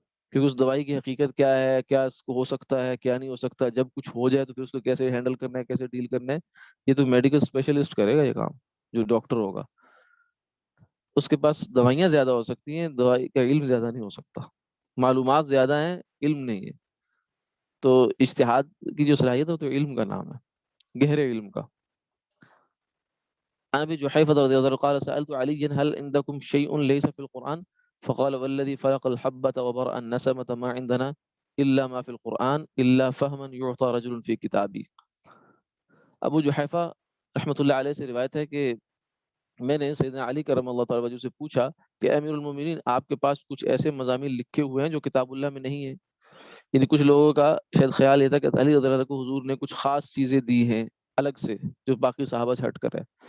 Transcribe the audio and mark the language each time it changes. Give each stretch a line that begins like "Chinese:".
Urdu: کیونکہ اس دوائی کی حقیقت کیا ہے، کیا اس کو ہو سکتا ہے کیا نہیں ہو سکتا، جب کچھ ہو جائے تو پھر اس کو کیسے ہینڈل کرنا ہے، کیسے ڈیل کرنا ہے، یہ تو میڈیکل اسپیشلسٹ کرے گا یہ کام، جو ڈاکٹر ہوگا. اس کے پاس دوائیاں زیادہ ہو سکتی ہیں، دوائی کا علم زیادہ نہیں ہو سکتا. معلومات زیادہ ہیں، علم نہیں ہے. تو اجتہاد کی جو صلاحیت ہے تو علم کا نام ہے، گہرے علم کا.
Arabic: عن ابي جحيفة رضي الله عنه قال سألت عليا هل عندكم شيء ليس في القرآن فقال والذي فلق الحبة وبرأ النسمة ما عندنا إلا ما في القرآن إلا فهما يعطى رجل في كتابي.
Urdu: ابو جحیفہ رحمۃ اللہ علیہ سے روایت ہے کہ میں نے سیدنا علی کرم اللہ تعالیٰ وجہ سے پوچھا کہ امیر المومنین آپ کے پاس کچھ ایسے مضامین لکھے ہوئے ہیں جو کتاب اللہ میں نہیں ہیں. یعنی کچھ لوگوں کا شاید خیال یہ تھا کہ علی رضی اللہ عنہ کو حضور نے کچھ خاص چیزیں دی ہیں الگ سے جو باقی صحابہ سے ہٹ کر ہے.